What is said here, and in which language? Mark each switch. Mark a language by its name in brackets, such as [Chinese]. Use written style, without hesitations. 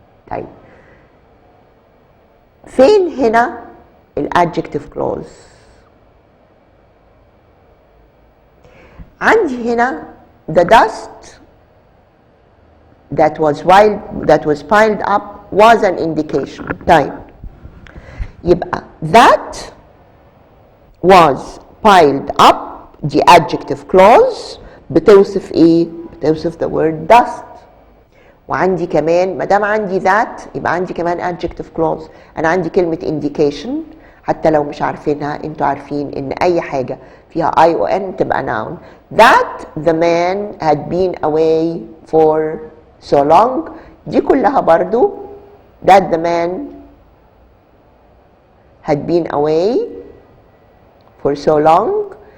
[Arabic] طيب فين هنا الادجكتيف كلوز؟ عندي هنا [English] the dust that was piled up was an indication. [Arabic] طيب يبقى [English] that was piled up دي adjective clause بتوصف ايه؟ بتوصف the word dust. [Arabic] وعندي كمان ما دام عندي that يبقى عندي كمان adjective clause. انا عندي كلمة indication حتى لو مش عارفينها انتوا عارفين ان اي حاجة فيها I و N تبقى noun. [English] That the man had been away for so long [Arabic] دي كلها برضو [English] that the man had been away for so long.